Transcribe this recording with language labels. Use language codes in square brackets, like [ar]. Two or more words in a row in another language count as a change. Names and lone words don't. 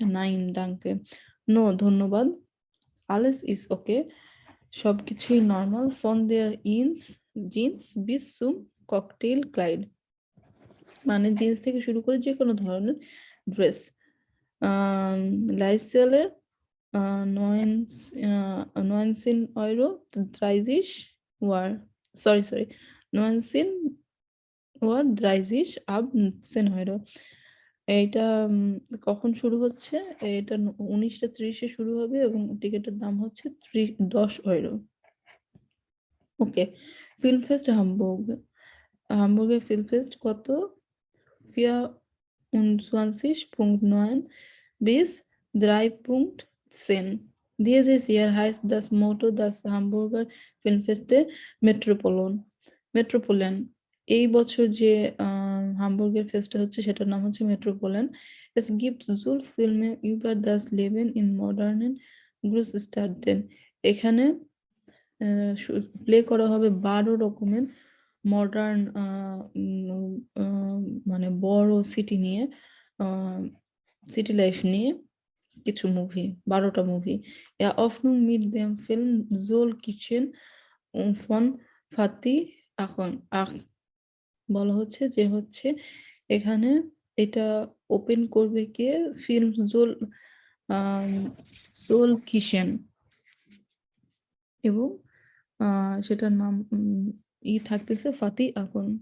[de] Nein danke, [bn] নো ধন্যবাদ, [de] Alles ist okay, [bn] সবকিছুই নর্মাল, [de] von der ins Jeans bis zum Cocktail Kleid, [bn] মানে জিন্স থেকে শুরু করে যে কোনো ধরনের ড্রেস। [de] লাইসেলে 19,30 war, sorry 19,30 ab 10 €, [bn] এইটা কখন শুরু হচ্ছে, এটা 19:30 শুরু হবে এবং টিকিটের দাম হচ্ছে 10 €। [de] ওকে, ফিল্ম ফেস্ট হামবুর্গ, [bn] হামবুর্গের ফিল্ম ফেস্ট কত, [de] 24.9 bis 3.10, Dieses Jahr heißt das Motto das Hamburger Filmfeste Metropolen, [bn] এই বছর যে হামবুর্গের ফেস্টটা হচ্ছে সেটার নাম হচ্ছে মেট্রোপোলেন। [de] Es gibt so Filme über das Leben in modernen Großstädten, [bn] এখানে প্লে করা হবে 12 রকমের মডার্ন মানে বড় সিটি নিয়ে, সিটি লাইফ নিয়ে কিছু মুভি, 12টা মুভি। [de] Ja, Hoffnung mit dem Film Soul Kitchen von Fatih Akin। [bn] বলা হচ্ছে যে হচ্ছে এখানে এটা ওপেন করবে কে, ফিল্ম জোল সোল কিচেন, এবং সেটার নাম থাকতেছে ফাতি আকুন।